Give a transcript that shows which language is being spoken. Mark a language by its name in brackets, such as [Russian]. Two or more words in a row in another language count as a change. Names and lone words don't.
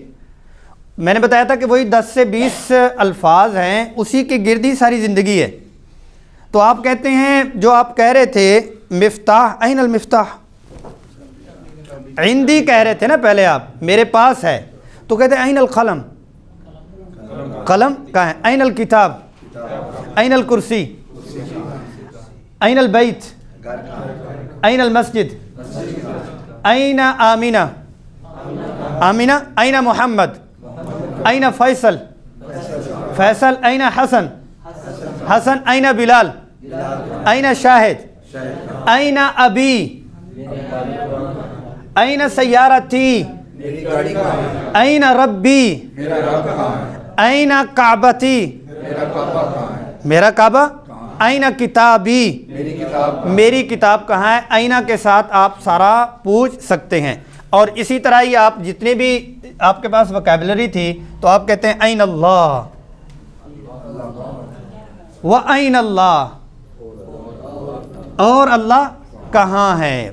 [Urdu] میں نے بتایا تھا کہ وہی 10 سے 20 الفاظ ہیں، اسی کے گرد ہی ساری زندگی ہے. تو آپ کہتے ہیں، جو آپ کہہ رہے تھے مفتاح، [Arabic] این المفتاح، [Urdu] عندی کہہ رہے تھے نا پہلے آپ، میرے پاس ہے. تو کہتے ہیں [Arabic] این القلم، [Urdu] قلم کہاں ہے؟ [Arabic] این الکتاب، این الکرسی، این البیت، این المسجد، این آمینہ، آمینہ، این محمد، این فیصل، فیصل، این حسن، حسن، این بلال، این شاہد، این ابی، این سیارتی، این ربی، این کعبتی، [Urdu] میرا کعبہ، [Arabic] این کتابی، [Urdu] میری کتاب کہاں ہے؟ آئینہ کے ساتھ آپ سارا پوچھ سکتے ہیں. اور اسی طرح ہی آپ جتنے بھی آپ کے پاس وکیبلری تھی تو آپ کہتے ہیں [Arabic] این اللہ، وَأَيْنَ اللہ، [Urdu] اور اللہ کہاں ہے؟